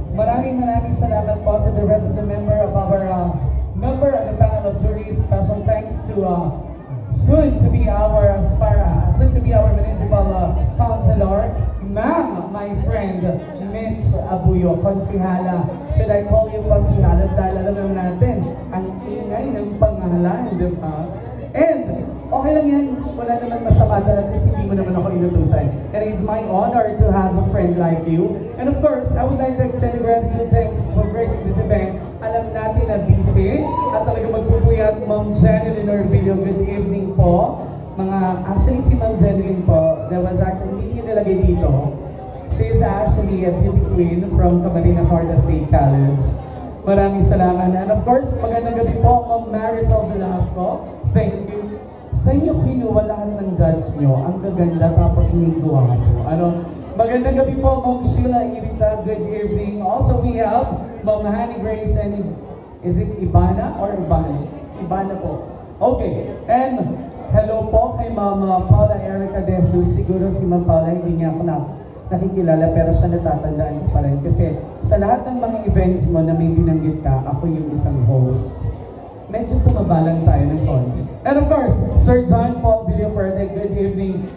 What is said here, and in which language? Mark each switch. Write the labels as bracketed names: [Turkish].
[Filipino] Maraming salamat po [English] to the rest of the member of our member of the panel of juries. Special thanks to soon to be our municipal councilor, ma'am, my friend, Mitch Abuyo, konsihala. Should I call you konsihala? [Filipino] Dahil alam naman natin, ang ingay ng pangalan, di ba? And, okay lang yan. Wala naman masama doon at least hindi mo naman ako inutusan. [English] And it's my honor to have a friend like you. And of course, I would like to extend a gratitude thanks for gracing this event. [Filipino] Alam natin na busy at talaga magpupuyat, Ma'am Jeneline Orbillo. [English] Good evening [Filipino] po. Actually si Ma'am Jeneline po, [English] that was actually, [Filipino] hindi niya nilagay dito. [English] She is actually a beauty queen from Camarines Norte State College. [Filipino] Maraming salamat. [English] And of course, [Filipino] magandang gabi po, Ma'am Marisol Velasco. [English] Thank you. [Filipino] Sa inyo kinuha lahat ng judge nyo. Ang gaganda tapos may guwapo. Magandang gabi po, Ma'am Sheila Irita. [English] Good evening. Also, we have Ma'am Honey Grace and is it Ibana or Ibani? Ibana po. Okay. And [Filipino] Hello po kay Mama Paula Erica De Jesus. Siguro si Ma'am Paula hindi niya ako nakikilala pero siya natatandaan ko pa rin. Kasi sa lahat ng mga events mo na may binanggit ka, ako yung isang host. Medyo tumabalang tayo ng konti. [English] And of course, Sir John Paul Villaperte, good evening.